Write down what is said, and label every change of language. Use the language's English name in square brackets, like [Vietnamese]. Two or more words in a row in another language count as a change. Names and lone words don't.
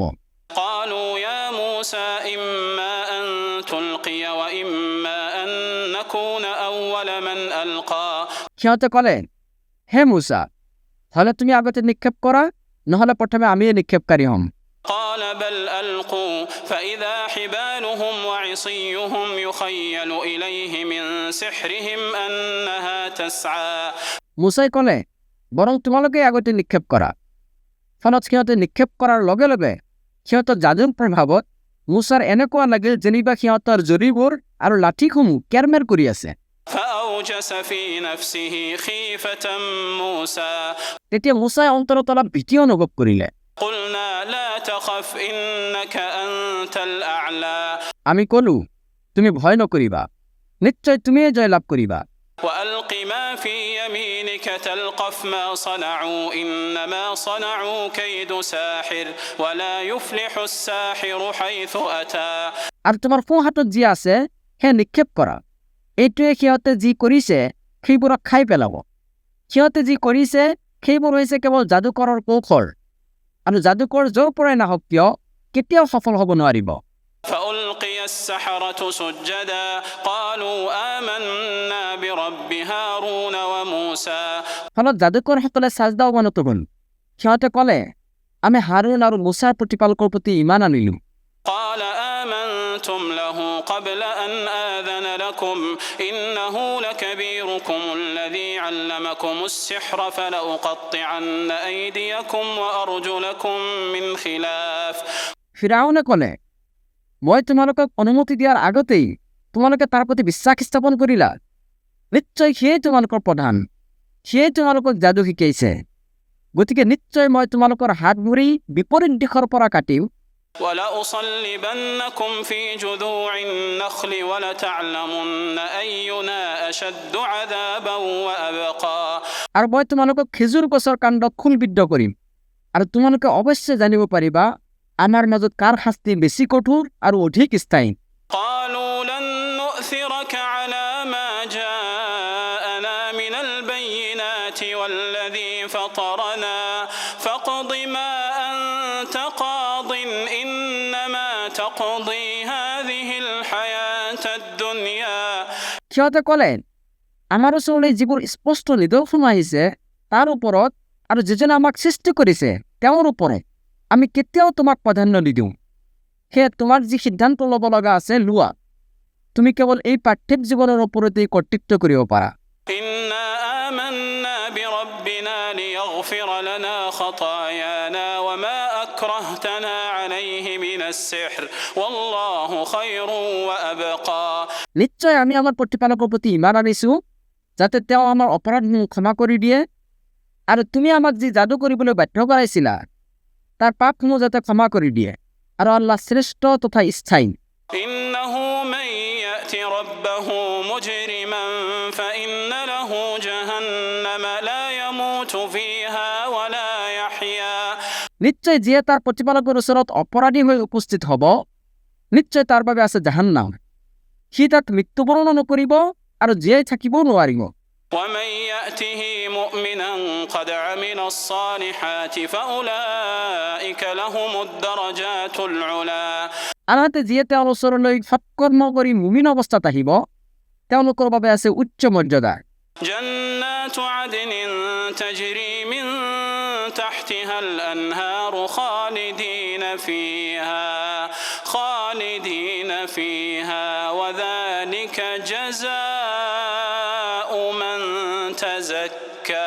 [Arabic] قالوا يا موسى إما أن تلقي وإما أن نكون أول من ألقى [Assamese] সিহঁতে ক'লে, হে মুছা, হ'লে তুমি আগতে নিক্ষেপ কৰা, নহ'লে প্ৰথমে আমিয়ে নিক্ষেপকাৰী হ'ম। [Arabic] قال بل ألقوا فإذا حبالهم وعصيهم يخيل إليه من سحرهم أنها تسعى [Assamese] মুছাই ক'লে, বৰং তোমালোকে আগতে নিক্ষেপ কৰা। ফলত সিহঁতে নিক্ষেপ কৰাৰ লগে লগে সিহঁতৰ যাদুৰ প্ৰভাৱত মুছাৰ এনেকুৱা লাগিল যেনিবা সিহঁতৰ জৰীবোৰ আৰু লাঠিসমূহ কেৰমেৰ কৰি আছে। [Arabic] فأوجس في نفسه خيفة موسى [Assamese] তেতিয়া মুছাই অন্তৰত অলপ ভীতি অনুভৱ কৰিলে। [Arabic] قلنا لا تخف إنك أنت الأعلى [Assamese] আমি ক'লো, তুমি ভয় নকৰিবা, নিশ্চয় তুমিয়ে জয়লাভ কৰিবা। [Arabic] وألق ما في يمينك تلقف ما صنعوا إنما صنعوا كيد ساحر ولا يفلح الساحر حيث أتى [Assamese] আৰু তোমাৰ সোঁ হাতত যি আছে সেই নিক্ষেপ কৰা, এইটোৱে সিহঁতে যি কৰিছে সেইবোৰক খাই পেলাব। সিহঁতে যি কৰিছে সেইবোৰ হৈছে কেৱল যাদুকৰৰ কৌশল, আৰু যাদুকৰ য'ৰ পৰাই নাহক কিয় কেতিয়াও সফল হ'ব নোৱাৰিব। [Arabic] فألقي السحرة سجدا قالوا آمنا برب هارون وموسى [Assamese] ফলত যাদুকৰসকলে চাজদা অৱনত হ'ল। সিহঁতে ক'লে, আমি হাৰুন আৰু মুছাৰ প্ৰতিপালকৰ প্ৰতি ঈমান আনিলো। [Arabic] قال آمنتم له قبل أن آذن لكم إنه لكبيركم الذي علمكم السحر فلأقطعن أيديكم وأرجلكم من خلاف [Assamese] ফিৰাউনে ক'লে, মই তোমালোকক অনুমতি দিয়াৰ আগতেই তোমালোকে তাৰ প্ৰতি বিশ্বাস স্থাপন কৰিলা। নিশ্চয় সিয়েই তোমালোকৰ প্ৰধান, সিয়েই তোমালোকক যাদু শিকাইছে। গতিকে নিশ্চয় মই তোমালোকৰ হাত ভৰি বিপৰীত দিশৰ পৰা কাটিম, [Arabic] ولأصلبنكم في جذوع النخل ولتعلمن أينا أشد عذابا وأبقى [Assamese] আৰু মই তোমালোকক খেজুৰ গছৰ কাণ্ডত খুলবিদ্ধ কৰিম, আৰু তোমালোকে অৱশ্যে জানিব পাৰিবা আমাৰ মাজত কাৰ শাস্তি বেছি কঠোৰ আৰু অধিক স্থায়ী। [Arabic] قالوا لن نؤثرك على ما جاءنا من البينات والذي فطرنا فاقض ما أنت قاض إنما تقضي هذه الحياة الدنيا [Assamese] সিহঁতে ক'লে, আমাৰ ওচৰলৈ যিবোৰ স্পষ্ট নিদৰ্শন আহিছে তাৰ ওপৰত আৰু যিজনে আমাক সৃষ্টি কৰিছে তেওঁৰ ওপৰত আমি কেতিয়াও তোমাক প্ৰাধান্য নিদিওঁ। সেয়ে তোমাৰ যি সিদ্ধান্ত ল'ব লগা আছে লোৱা, তুমি কেৱল এই পাৰ্থিৱ জীৱনৰ ওপৰতেই কৰ্তৃত্ব কৰিব পাৰা। [Arabic] إنا آمنا بربنا ليغفر لنا خطايانا وما أكرهتنا عليه من السحر والله خير وأبقى [Assamese] নিশ্চয় আমি আমাৰ প্ৰতিপালকৰ প্ৰতি ঈমান আনিছোঁ যাতে তেওঁ আমাৰ অপৰাধসমূহ ক্ষমা কৰি দিয়ে, আৰু তুমি আমাক যি যাদু কৰিবলৈ বাধ্য কৰাইছিলা তাৰ পাপসমূহ যাতে ক্ষমা কৰি দিয়ে, আৰু আল্লাহ শ্ৰেষ্ঠ তথা স্থায়ী। [Arabic] إنه من يأت ربه مجرما فإن له جهنم لا يموت فيها ولا يحيا [Assamese] নিশ্চয় যিয়ে তাৰ প্ৰতিপালকৰ ওচৰত অপৰাধী হৈ উপস্থিত হ'ব, নিশ্চয় তাৰ বাবে আছে জাহান্নাম, সি তাত মৃত্যুবৰণ নকৰিব আৰু জীয়াই থাকিবও নোৱাৰিব। [Arabic] ومن يأته مؤمنا قد عمل الصالحات فأولئك لهم الدرجات العلا [Assamese] আনহাতে যিয়ে তেওঁৰ ওচৰলৈ সৎকৰ্ম কৰি মুমিন অৱস্থাত আহিব তেওঁলোকৰ বাবে আছে উচ্চ মৰ্যাদা। [Arabic] جنات عدن تجري من تحتها الأنهار خالدين فيها وذلك جزاء من تزكى